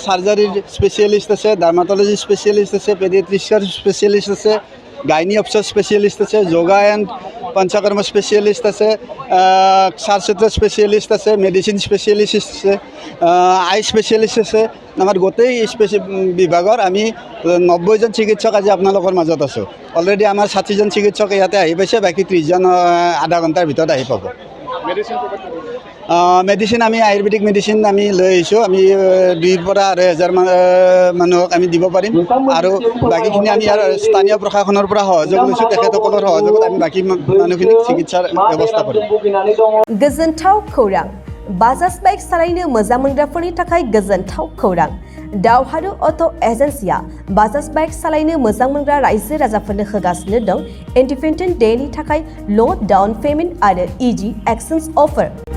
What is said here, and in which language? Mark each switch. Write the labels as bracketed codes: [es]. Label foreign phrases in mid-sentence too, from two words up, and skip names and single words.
[as] চাৰ্জাৰীৰ স্পেচিয়েলিষ্ট আছে ডাৰ্মাটলজি স্পেচিয়েলিষ্ট আছে পেডিয়াট্ৰিচিয়ান স্পেচিয়েলিষ্ট আছে গাইনী অপচাৰ স্পেচিয়েলিষ্ট আছে যোগা এণ্ড পঞ্চকৰ্ম স্পেচিয়েলিষ্ট আছে চাৰচুত্ৰ স্পেচিয়েলিষ্ট আছে মেডিচিন স্পেচিয়েলিষ্ট আছে আই স্পেচিয়েলিষ্ট আছে আমাৰ গোটেই বিভাগৰ আমি 90জন চিকিৎসক আজি আপোনালোকৰ মাজত আছোঁ অলৰেডি আমাৰ 60জন চিকিৎসক ইয়াতে আহি পাইছে বাকী 30জন আধা ঘণ্টাৰ ভিতৰত আহি পাব মেডিচিন আমি আয়ুৰ্বেদিক মেডিচিন আমি লৈ আহিছোঁ আমি 2ৰ পৰা 2,500 মানুহক আমি দিব পাৰিম আৰু বাকীখিনি আমি ইয়াৰ স্থানীয় প্ৰশাসনৰ পৰা সহযোগ লৈছোঁ তেখেতসকলৰ সহযোগত আমি বাকী মানুহখিনিক চিকিৎসাৰ ব্যৱস্থা কৰিম [brx] गोजोनथाव खौरां बाजाज बाइक सालायनो मोजां मोनग्राफोरनि थाखाय गोजोनथाव खौरां दावहारु अट' एजेन्सिया बाजाज बाइक सालायनो मोजां मोनग्रा रायजो राजाफोरनो होगासिनो दं इन्डिपेन्डेन्ट डेनि थाखाय [en] low down payment [brx] आरो [en] easy exchange offer